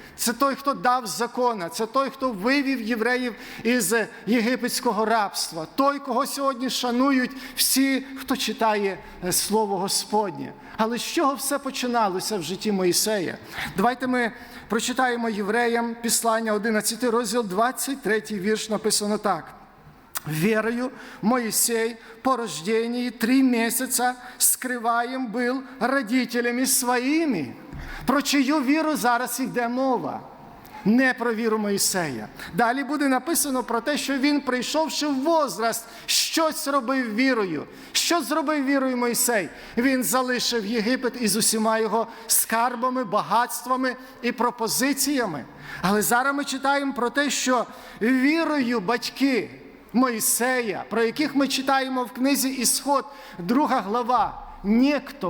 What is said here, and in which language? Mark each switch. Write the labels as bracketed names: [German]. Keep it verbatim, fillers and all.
[Ukrainian] Це той, хто дав закона, це той, хто вивів євреїв із єгипетського рабства, той, кого сьогодні шанують всі, хто читає Слово Господнє. Але з чого все починалося в житті Мойсея? Давайте ми прочитаємо Євреям послання одинадцятий розділ, двадцять третій вірш, написано так. [Russian] «Верою Моисей по рождении три месяца скрываем был родителями своими». [Ukrainian] Про чию віру зараз йде мова? не про віру Мойсея. Далі буде написано про те, що він, прийшовши в возраст, щось робив вірою. Що зробив вірою Мойсей? Він залишив Єгипет із усіма його скарбами, багатствами і пропозиціями. Але зараз ми читаємо про те, що вірою батьки Мойсея, про яких ми читаємо в книзі «Ісход», друга глава, Ніхто.